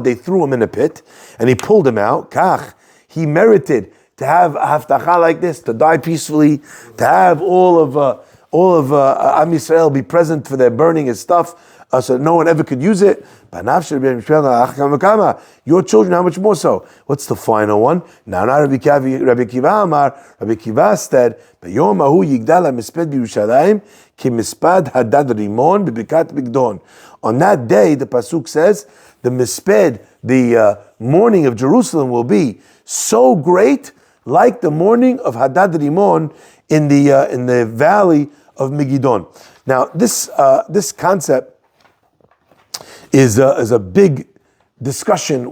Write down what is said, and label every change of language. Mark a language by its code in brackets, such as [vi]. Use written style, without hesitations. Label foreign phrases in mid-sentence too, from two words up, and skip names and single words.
[en] They threw him in a pit and he pulled him out. Kach, he merited to have a haftacha like this, to die peacefully, to have all of [he] עם ישראל [en] be present for their burning his stuff, so that no one ever could use it. Your children, how much more so? What's the final one? Now, [he] Rabbi Kiva Amar, Rabbi Kiva said, "ביום ההוא יגדל המספד בירושלים כמספד הדדרמון בבקעת מגדון." [en] On that day, the pasuk says, the misped, the mourning of Jerusalem, will be so great, like the mourning of Hadad Rimon in the valley of Megiddo. Now, this concept is a big discussion.